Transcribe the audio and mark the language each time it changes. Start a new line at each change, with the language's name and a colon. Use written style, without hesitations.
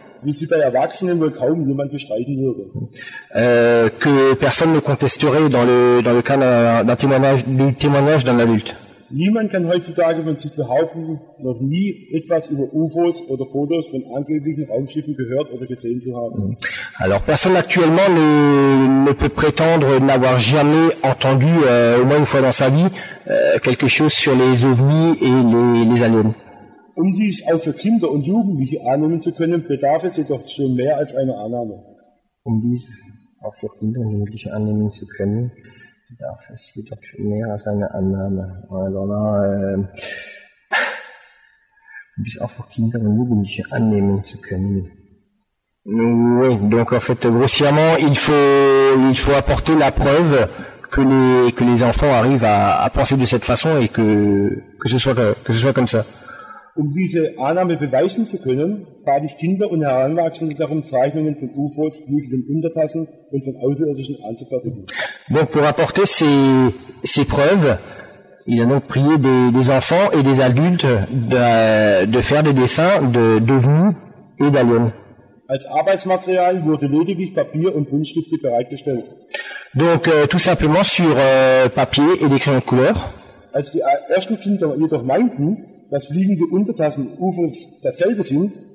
German: Wie sie bei Erwachsenen wohl kaum jemand bestreiten würde.
French: Que personne ne contesterait dans le cas du témoignage d'un adulte.
German: Niemand kann heutzutage von sich behaupten, noch nie etwas über UFOs oder Fotos von angeblichen Raumschiffen gehört oder gesehen zu haben.
French: Alors personne actuellement ne peut prétendre n'avoir jamais entendu, au moins une fois dans sa vie, quelque chose sur les ovnis et les aliens.
German: Um dies auch für Kinder und Jugendliche annehmen zu können, bedarf es jedoch schon mehr als einer Annahme. Um dies auch für Kinder und Jugendliche annehmen zu können, bedarf es jedoch schon mehr als eine Annahme.
French: Alors là,
German: um dies auch für Kinder und Jugendliche annehmen zu können.
French: Oui, donc en fait, grossièrement, il faut apporter la preuve que les enfants arrivent à penser de cette façon et que ce soit comme ça.
German: Um diese Annahme beweisen zu können, bat ich Kinder und Heranwachsende darum, Zeichnungen von UFOs, fliegenden Untertassen und von Außerirdischen anzufertigen.
French: Donc pour apporter ces preuves, il a donc prié des enfants et des adultes de faire des dessins d'ovnis et d'aliens.
German: Als Arbeitsmaterial wurde lediglich Papier und Buntstifte bereitgestellt.
French: Donc tout simplement sur papier et des crayons de couleur.
German: Als die ersten Kinder jedoch meinten, dass fliegende Untertassen UFOs dasselbe sind,